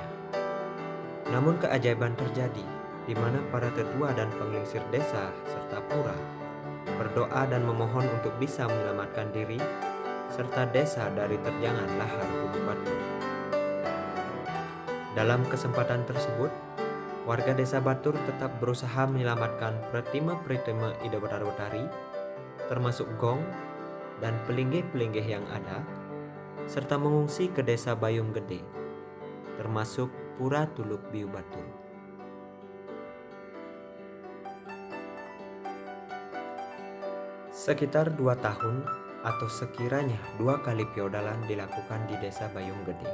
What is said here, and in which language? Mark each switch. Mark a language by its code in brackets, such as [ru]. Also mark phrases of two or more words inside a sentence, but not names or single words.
[id] Namun keajaiban terjadi, di mana para tetua dan penglingsir desa serta pura berdoa dan memohon untuk bisa menyelamatkan diri serta desa dari terjangan lahar Gunung Batur. Dalam kesempatan tersebut, warga Desa Batur tetap berusaha menyelamatkan Pratima Ida Betara-Betari, termasuk gong dan pelinggih-pelinggih yang ada, serta mengungsi ke Desa Bayung Gede, termasuk Pura Tuluk Biu Batur. Sekitar 2 tahun atau sekiranya 2 kali feodalan dilakukan di Desa Bayung Gede.